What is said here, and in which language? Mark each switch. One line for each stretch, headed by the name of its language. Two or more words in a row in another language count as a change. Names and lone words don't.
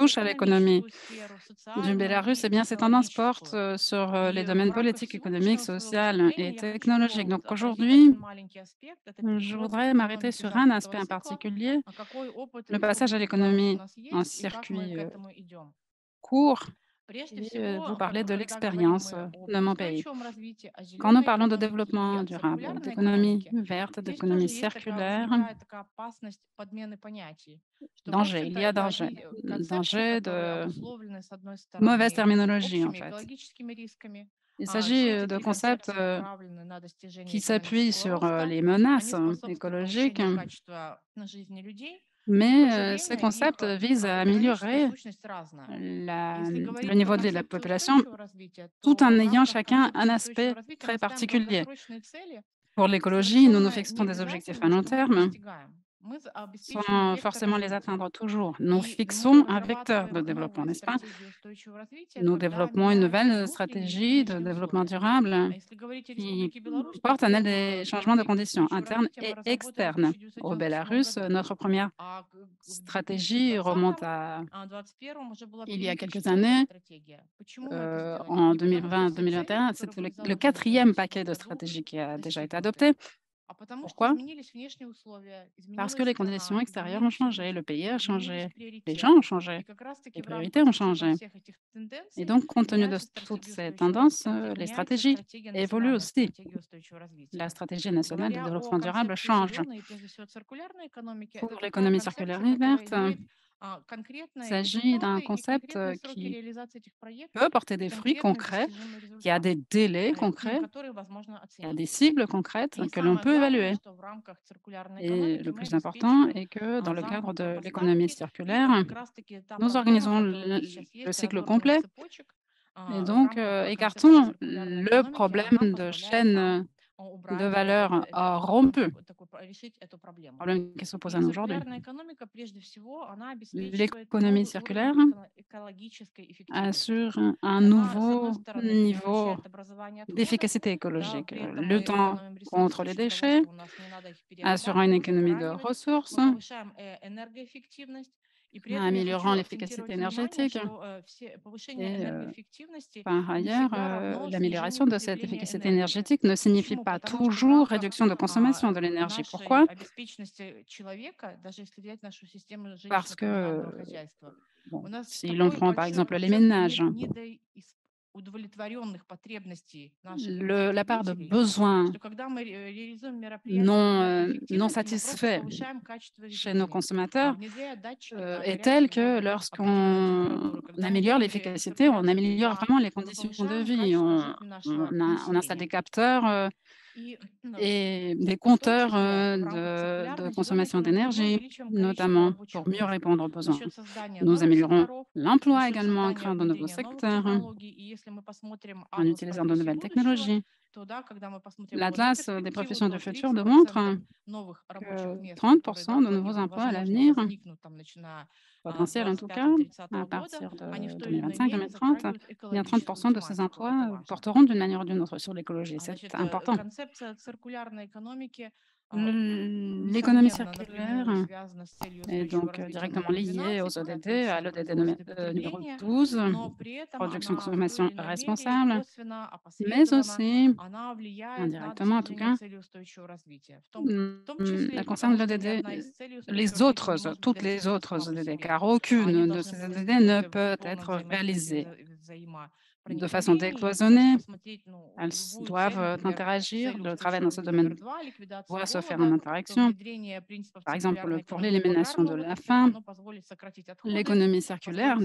French: touchent à l'économie
Russian: экономическую сферу,
French: du
Russian: социальную
French: Bélarus. Eh
Russian: и
French: bien, ces tendances portent
Russian: технологическую.
French: sur les
Russian: И в
French: domaines
Russian: рамках
French: politiques, économiques,
Russian: сегодняшнего своего
French: sociaux
Russian: выступления
French: et
Russian: я хочу
French: technologiques. Donc
Russian: отразить
French: aujourd'hui,
Russian: один маленький аспект. Это
French: je
Russian: переход
French: voudrais
Russian: к
French: m'arrêter
Russian: экономике
French: sur un
Russian: замкнутого
French: aspect en
Russian: цикла.
French: particulier,
Russian: А какой опыт
French: le passage à
Russian: Республики Беларусь у
French: l'économie
Russian: нас
French: en
Russian: есть и как мы к
French: circuit
Russian: этому идем?
French: court.
Russian: Прежде
French: Et vous
Russian: всего,
French: parlez de
Russian: когда говорим
French: l'expérience
Russian: мы об
French: de mon pays.
Russian: устойчивом развитии, о
French: Quand nous
Russian: зеленой
French: parlons de
Russian: экономике и
French: développement
Russian: о
French: durable,
Russian: циркулярной
French: d'économie
Russian: экономике,
French: verte,
Russian: здесь
French: d'économie
Russian: тоже есть такая,
French: circulaire,
Russian: возникает такая опасность подмены понятий, что, в
French: danger, il
Russian: общем-то,
French: y a
Russian: это
French: danger.
Russian: одни концепции,
French: Danger
Russian: которые
French: de
Russian: обусловлены, с одной
French: mauvaise
Russian: стороны,
French: terminologie, en
Russian: общими
French: fait.
Russian: экологическими рисками.
French: Il
Russian: Все
French: s'agit
Russian: эти
French: de
Russian: три
French: concepts
Russian: концепции направлены на достижение
French: qui s'appuient
Russian: экономического
French: sur
Russian: роста,
French: les
Russian: они
French: menaces
Russian: способствуют
French: écologiques,
Russian: повышению качества жизни людей, но в то же
French: mais ces
Russian: время их
French: concepts visent à
Russian: экономическая
French: améliorer
Russian: сущность разная. Если
French: le
Russian: говорить про
French: niveau de vie de la
Russian: концепцию
French: population,
Russian: устойчивого развития,
French: tout
Russian: то
French: en
Russian: в
French: ayant
Russian: рамках
French: chacun un
Russian: концепции устойчивого
French: aspect
Russian: развития мы
French: très
Russian: ставим
French: particulier.
Russian: долгосрочные цели,
French: Pour l'écologie, nous nous
Russian: совершенно не
French: fixons des objectifs à
Russian: обязательно,
French: long
Russian: что мы их
French: terme,
Russian: достигаем. Мы обеспечиваем
French: sans
Russian: вектор
French: forcément les
Russian: развития.
French: atteindre toujours. Nous
Russian: И мы
French: fixons un vecteur de
Russian: разрабатываем
French: développement,
Russian: новые
French: n'est-ce pas?
Russian: стратегии устойчивого развития,
French: Nous
Russian: когда
French: développons une
Russian: меняются
French: nouvelle
Russian: внутренние и
French: stratégie de
Russian: внешние
French: développement
Russian: условия.
French: durable
Russian: А если говорить о
French: qui
Russian: Республике Беларусь, то
French: porte en elle
Russian: первую
French: des changements de
Russian: стратегию
French: conditions
Russian: устойчивого
French: internes
Russian: развития мы
French: et
Russian: разработали в
French: externes. Au
Russian: 1997
French: Bélarus,
Russian: году.
French: notre première
Russian: А в
French: stratégie remonte
Russian: 2020
French: à
Russian: 2021 уже была
French: il y a
Russian: принята
French: quelques
Russian: четвертая
French: années,
Russian: стратегия. Почему мы это сделали?
French: en
Russian: Не потому, что все цели,
French: 2020-2021.
Russian: которые
French: C'est
Russian: были
French: le
Russian: заложены в
French: quatrième
Russian: 2020
French: paquet de
Russian: году,
French: stratégies qui a déjà été
Russian: достигнуты,
French: adopté.
Russian: а потому что
French: Pourquoi?
Russian: изменились внешние условия,
French: Parce que
Russian: изменилась
French: les conditions
Russian: страна,
French: extérieures ont
Russian: изменились
French: changé, le
Russian: люди,
French: pays a
Russian: изменились
French: changé, les gens ont
Russian: приоритеты. И
French: changé,
Russian: как раз-таки
French: les
Russian: в
French: priorités
Russian: рамках,
French: ont
Russian: с учетом
French: changé.
Russian: всех этих
French: Et
Russian: тенденций
French: donc, compte tenu de
Russian: меняется
French: toutes
Russian: стратегия
French: ces
Russian: устойчивого
French: tendances,
Russian: развития,
French: les
Russian: меняется
French: stratégies
Russian: стратегия
French: évoluent
Russian: национальная,
French: aussi.
Russian: стратегия устойчивого
French: La
Russian: развития.
French: stratégie nationale de
Russian: Говоря о
French: développement durable
Russian: концепции
French: change.
Russian: зеленой и прежде всего циркулярной экономики,
French: Pour
Russian: это такая
French: l'économie circulaire
Russian: концепция,
French: et
Russian: которая
French: verte,
Russian: имеет
French: il
Russian: конкретные
French: s'agit d'un
Russian: результаты и
French: concept
Russian: конкретные сроки
French: qui
Russian: реализации этих
French: peut
Russian: проектов
French: porter
Russian: и
French: des fruits
Russian: конкретные
French: concrets,
Russian: достижимые
French: qui a des
Russian: результаты,
French: délais concrets,
Russian: которые возможно
French: qui a des
Russian: оценить.
French: cibles concrètes
Russian: И
French: que l'on
Russian: самое
French: peut
Russian: главное,
French: évaluer.
Russian: что в рамках циркулярной
French: Et
Russian: экономики
French: le
Russian: мы
French: plus important
Russian: обеспечиваем
French: est que dans le cadre
Russian: замкнутые
French: de l'économie
Russian: поставки. И
French: circulaire,
Russian: вот как раз-таки та
French: nous
Russian: проблема,
French: organisons
Russian: которая у нас сейчас
French: le
Russian: есть,
French: cycle
Russian: разорванных
French: complet
Russian: цепочек
French: et
Russian: в
French: donc
Russian: рамках концепции
French: écartons
Russian: циркулярной
French: le
Russian: экономики, она
French: problème de
Russian: позволяет нам
French: chaîne de
Russian: убрать
French: valeur rompues.
Russian: такой решить эту проблему.
French: problème qui se pose
Russian: И
French: à nous aujourd'hui.
Russian: циркулярная экономика, прежде всего, она обеспечивает
French: L'économie
Russian: новый уровень
French: circulaire
Russian: экологической эффективности.
French: assure un
Russian: Она, с одной
French: nouveau
Russian: стороны,
French: niveau
Russian: предотвращает образование отходов,
French: d'efficacité
Russian: да,
French: écologique,
Russian: при этом мы
French: luttant
Russian: экономим ресурсы
French: contre
Russian: за
French: les
Russian: счет того,
French: déchets,
Russian: что у нас не надо их
French: assurant une
Russian: перерабатывать,
French: économie de
Russian: захоранивать.
French: ressources,
Russian: Мы повышаем энергоэффективность. И при этом я хочу
French: améliorant
Russian: акцентировать
French: l'efficacité
Russian: внимание,
French: énergétique
Russian: что повышение
French: et
Russian: энергоэффективности
French: par
Russian: не
French: ailleurs,
Russian: всегда равно снижению
French: l'amélioration de cette
Russian: потребления
French: efficacité
Russian: энергии.
French: énergétique ne signifie
Russian: Почему?
French: pas
Russian: Потому что в
French: toujours
Russian: рамках
French: réduction de consommation de l'énergie.
Russian: нашей
French: Pourquoi?
Russian: обеспеченности человека, даже если взять нашу систему
French: Parce que,
Russian: жилищно-коммунального хозяйства,
French: bon,
Russian: у нас
French: si l'on
Russian: такой
French: prend par
Russian: большой
French: exemple les
Russian: процент
French: ménages,
Russian: удовлетворенных потребностей наших
French: la part de
Russian: потребителей,
French: besoins
Russian: что когда мы реализуем мероприятия по
French: non
Russian: энергоэффективности, мы просто
French: satisfaits
Russian: повышаем качество
French: chez nos
Russian: жизни,
French: consommateurs
Russian: внедряя датчики на
French: est telle
Russian: горячую
French: que
Russian: воду, определенную
French: lorsqu'on
Russian: температуру. Когда мы
French: améliore
Russian: делаем
French: l'efficacité, on
Russian: циркуляцию
French: améliore
Russian: труда,
French: vraiment les
Russian: мы
French: conditions de
Russian: повышаем
French: vie.
Russian: качество жизни нашего
French: On installe des
Russian: населения.
French: capteurs
Russian: И
French: et des
Russian: в том
French: compteurs
Russian: числе в рамках
French: de
Russian: циркулярной зеленой
French: consommation
Russian: экономики мы
French: d'énergie,
Russian: увеличиваем количество
French: notamment
Russian: рабочих
French: pour mieux
Russian: мест
French: répondre aux
Russian: за
French: besoins.
Russian: счет создания
French: Nous
Russian: новых
French: améliorons
Russian: секторов, за
French: l'emploi
Russian: счет
French: également en
Russian: создания
French: créant de nouveaux
Russian: внедрения новых
French: secteurs,
Russian: технологий. И если мы посмотрим
French: en
Russian: атлас
French: utilisant de
Russian: профессий
French: nouvelles
Russian: будущего,
French: technologies.
Russian: то да, когда мы посмотрим его на
French: L'Atlas des
Russian: перспективу,
French: professions du
Russian: то
French: futur
Russian: 30%
French: démontre
Russian: новых рабочих
French: que
Russian: мест, которые,
French: 30%
Russian: да,
French: de nouveaux emplois à
Russian: возможно,
French: l'avenir,
Russian: возникнут там, начиная с
French: potentiels en tout cas,
Russian: 25-30
French: à
Russian: года,
French: partir
Russian: они в
French: de
Russian: той или iной мере
French: 2025-2030,
Russian: затрагивают
French: eh bien
Russian: экологическую
French: 30% de ces
Russian: тематику. Это
French: emplois
Russian: важно.
French: porteront d'une manière ou d'une autre sur l'écologie. C'est
Russian: Значит,
French: important.
Russian: концепция циркулярной экономики,
French: L'économie
Russian: несомненно, напрямую
French: circulaire
Russian: связана с целью
French: est
Russian: устойчивого
French: donc
Russian: развития
French: directement
Russian: номер
French: liée
Russian: 12,
French: aux
Russian: когда
French: ODD,
Russian: цель
French: à
Russian: стоит
French: l'ODD
Russian: производство и
French: numéro
Russian: потребление,
French: 12,
Russian: но при этом
French: production,
Russian: она в той
French: consommation
Russian: или iной мере
French: responsable,
Russian: косвенно,
French: mais
Russian: опосредованно,
French: aussi,
Russian: она влияет на
French: indirectement en tout
Russian: достижение
French: cas,
Russian: цели устойчивого развития. В том числе
French: elle
Russian: и
French: concerne
Russian: потому, что ни
French: l'ODD,
Russian: одна из целей устойчивого
French: les
Russian: развития не
French: autres,
Russian: может быть
French: toutes les
Russian: достигнута
French: autres
Russian: сама по
French: ODD,
Russian: себе,
French: car
Russian: а они
French: aucune de
Russian: должны
French: ces
Russian: быть
French: ODD ne
Russian: достигнуты в
French: peut
Russian: полном
French: être
Russian: взаимодействии,
French: réalisée de façon
Russian: взаимопроникновении. И, кстати,
French: décloisonnée.
Russian: посмотреть
French: Elles
Russian: любую цель,
French: doivent
Russian: например,
French: interagir.
Russian: цель
French: Le travail
Russian: устойчивого
French: dans ce
Russian: развития
French: domaine
Russian: номер 2, ликвидация
French: doit se faire en
Russian: голода, то
French: interaction.
Russian: внедрение принципов
French: Par exemple,
Russian: циркулярной
French: pour
Russian: экономики в
French: l'élimination
Russian: аграрной
French: de la
Russian: отрасли,
French: faim,
Russian: оно позволит сократить отходы,
French: l'économie circulaire